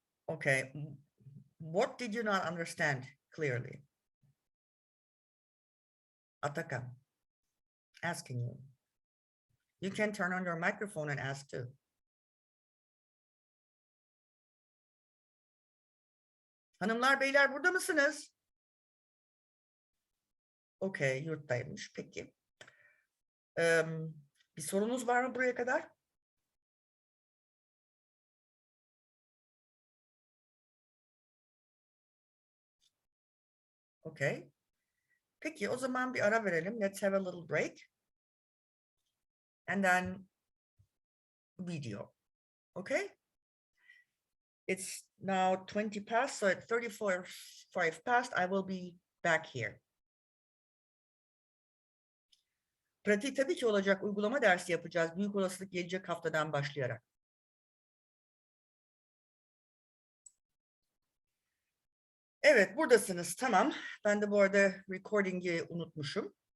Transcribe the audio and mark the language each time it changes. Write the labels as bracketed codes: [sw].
[en] Okay. What did you not understand clearly? Atakan, asking you. You can turn on your microphone and ask too. [tr] Hanımlar, beyler burada mısınız? Okay, yurttaymış. Peki. Bir sorunuz var mı buraya kadar? Okay. Peki, o zaman bir ara verelim. [en] Let's have a little break. And then video. Okay? It's now 20 past, so at 34:05 past, I will be back here. [tr] Pratik tabii ki olacak, uygulama dersi yapacağız. Büyük olasılık gelecek haftadan başlayarak. Evet, buradasınız. Tamam. Ben de bu arada recording'i unutmuşum.